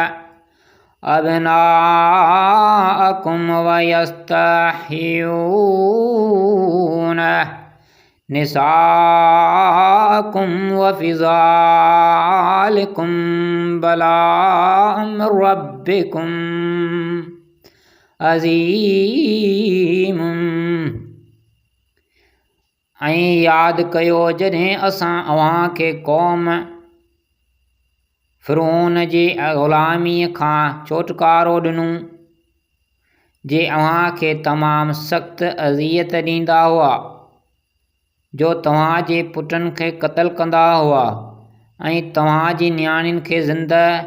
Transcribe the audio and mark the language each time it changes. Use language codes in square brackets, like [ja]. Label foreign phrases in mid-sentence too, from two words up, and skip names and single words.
[ar] أبناءكم ويستحيون نساءكم وفي ذلكم بلاء من ربكم عظيم. [sd] ऐं यादि कयो जॾहिं असां अव्हां खे क़ौम फ़िरौन जे ग़ुलामीअ खां छोटकारो ॾिनो, जे अव्हां खे तमामु सख़्तु अज़ियत ॾींदा हुआ, जो तव्हां जे पुटनि खे क़त्ल कंदा हुआ ऐं तव्हां जी नियाणियुनि खे ज़िंदह